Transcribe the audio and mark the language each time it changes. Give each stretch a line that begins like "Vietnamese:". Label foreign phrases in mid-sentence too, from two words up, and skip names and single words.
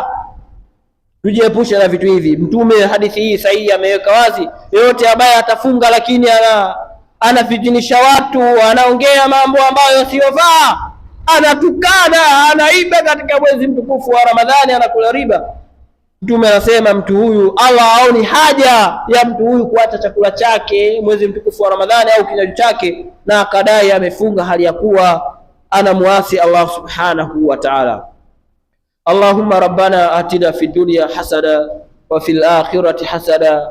Swahili: Tujiepushe na vitu hivi. Mtume hadithi hii sahihi ameweka wazi, yote ambaye atafunga lakini anafitinisha watu, anaongea mambo ambayo siyofaa, anatukana, anaiba katika mwezi mtukufu wa Ramadhani, anakula riba, Mtume anasema mtu huyu Allah haoni haja ya mtu huyu kuacha chakula chake mwezi mtukufu wa Ramadhani au kinywaji chake, na akadai amefunga hali ya kuwa anamuasi Allah
Arabic: سبحانه وتعالى. اللهم ربنا آتنا في الدنيا حسنة وفي الآخرة حسنة